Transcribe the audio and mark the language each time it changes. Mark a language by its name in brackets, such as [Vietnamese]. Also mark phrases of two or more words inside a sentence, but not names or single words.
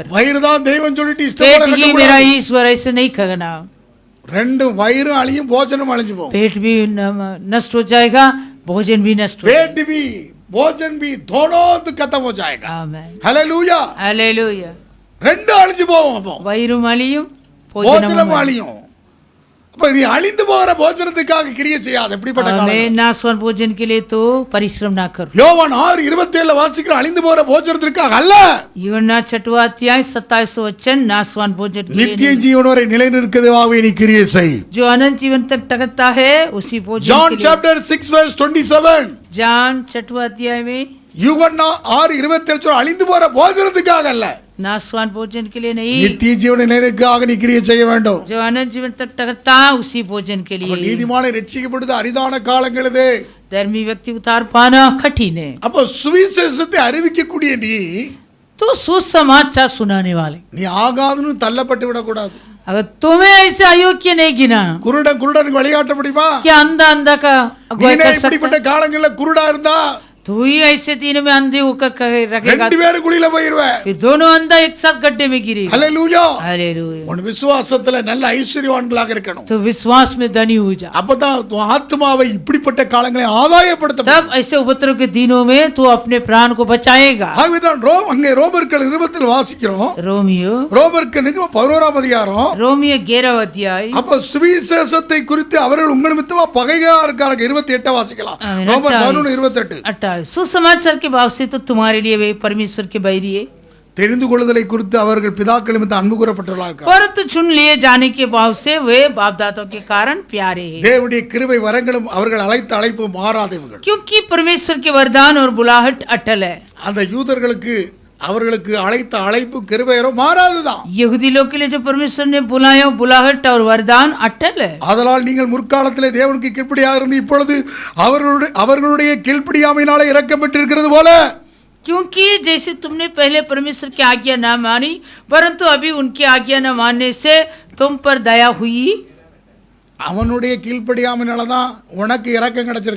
[Tamil] வயிறு தான் தெய்வம் சொல்லிட்டு இஷ்டம் [Hindi] पेट [Tamil] போல [Hindi] ही [Tamil] கட்டக்கூடாது. [Hindi] मेरा ईश्वर ऐसे नहीं कहना। [Tamil] ரெண்டும் வயிறும் அழியும் போஜனம் அழிஞ்சு போகும். [Hindi] पेट भी नष्ट हो जाएगा, भोजन भी नष्ट हो जाएगा। पेट भी भोजन भी दोनों खत्म हो जाएगा. आमीन। हालेलुया. हालेलुया। [Tamil] ரெண்டும் அழிஞ்சு போகும். அப்போ வயிறும் அழியும் போஜனம் भोजनम அழியும். அப்ப நீ அழிந்து போகிற போஜனத்துக்காக கிரியை செய்யாத. எப்படிப்பட்ட காலம்? [Hindi] मैं नाशवान भोजन के लिए तो परिश्रम ना करो. [Tamil] யோவான் 6:27 வாசிக்கிற அழிந்து போகிற போஜனத்திற்காக அல்ல, [Hindi] यूहन्ना 6वां अध्याय 27 वचन नाशवान भोजन के लिए [Tamil] நித்திய ஜீவன் வரை நிலைநிற்கிறதுவாகவே நீ கிரியை செய். [Hindi] जो अनंत जीवन तक टकता है उसी भोजन John के लिए. [English] chapter 6 verse 27. [Hindi] जान 6वां अध्याय में [Tamil] யூகன்னா 6:27 அழிந்து போகிற போஜனத்துக்காக அல்ல, [Hindi] नाशवान भोजन के लिए नहीं, [Tamil] நித்திய ஜீவனை நிலைநிற்காக நீ கிரியை செய்ய வேண்டும். [Hindi] जो अनंत जीवन तक टकता उसी भोजन के [Tamil] அப்ப [Hindi] लिए. [Tamil] நீதிமானை ரட்சிக்கப்படுது அரிதான காலங்கள் இது. [Hindi] धर्मी व्यक्ति उतार पाना कठिन है. [Tamil] அப்ப சுவிசேஷத்தை அறிவிக்கக்கூடிய [Hindi] तो सुसमाचार सुनाने वाले, [Tamil] நீ ஆகாதுன்னு தள்ளப்பட்டு விடக்கூடாது. [Hindi] अगर तुम्हें ऐसे अयोग्य नहीं गिना, [Tamil] குருடனுக்கு வழிகாட்ட முடியுமா? [Hindi] क्या अंधा अंधा का अगुवाई [Tamil] நீனே [Hindi] कर सकता [Tamil] இப்படிப்பட்ட [Hindi] है? [Tamil] காலங்கள்ல குருடா இருந்தா [Hindi] तू ही ऐसे तीनों में अंधे होकर रखेगा, [Tamil] ரெண்டு பேரும் குழியில போயிருவ. [Hindi] फिर दोनों अंधा एक साथ गड्ढे में गिरेगा. [Tamil] ஹல்லேலூயா. [Hindi] हालेलुया. [Tamil] உன் விசுவாசத்துல நல்ல ஐஸ்வர்யவான்களாக இருக்கணும். [Hindi] तो विश्वास में धनी हो जा. [Tamil] அப்பதான் உன் ஆத்மாவை இப்படிப்பட்ட காலங்களை ஆதாயப்படுத்த [Hindi] तब ऐसे उपद्रव के दिनों में तू अपने प्राण को बचाएगा. [Tamil] ஆகவேதான் அங்கே ரோமர்கள் 20 வாசிக்கிறோம். [Hindi] रोमियो [Tamil] ரோமருக்கு 11ஆம் அதிகாரம். [Hindi] रोमियो 11वां अध्याय. [Tamil] அப்ப சுவிசேஷத்தை குறித்து அவர்கள் உங்கள் நிமித்தமா பகையா இருக்காங்க. 28 வாசிக்கலாம். ரோமர் 11:28. [Hindi] सुसमाचार के भाव से तो तुम्हारे लिए वे परमेश्वर के बैरी है, [Tamil] தெரிந்து கொள்ளுதலை குறித்து அவர்கள் பிதாக்கள் நிமித்தம் அன்பு கூறப்பட்டவர்களாக இருக்காங்க. [Hindi] परंतु चुन लिए जाने के भाव से वे बाप दादों के कारण प्यारे हैं. [Tamil] தேவனுடைய கிருபை வரங்களும் அவர்கள் அழைத்த அழைப்பு மாறாதவர்கள். [Hindi] क्योंकि परमेश्वर के वरदान और बुलाहट अटल है. [Tamil] அந்த யூதர்களுக்கு அவர்களுக்கு அழைத்த அழைப்பு கிருபையோ மாறாதுதான். [Hindi] यहूदी लोग के लिए जो परमेश्वर ने बुलाया बुलाहट और वरदान अटल है. [Tamil] அதனால் நீங்கள் முற்காலத்திலே தேவனுக்கு கீழ்ப்படியாக இருந்து இப்பொழுது அவர்களுடைய கீழ்ப்படியாமையினாலே இரக்கம் பெற்றிருக்கிறது போல, [Hindi] क्योंकि जैसे तुमने पहले परमेश्वर की आज्ञा न मानी परंतु अभी उनकी आज्ञा न मानने से तुम पर दया हुई. [Tamil] அவனுடைய கீழ்ப்படியாமையினால தான் உனக்கு இரக்கம் கிடைச்சிருக்கு.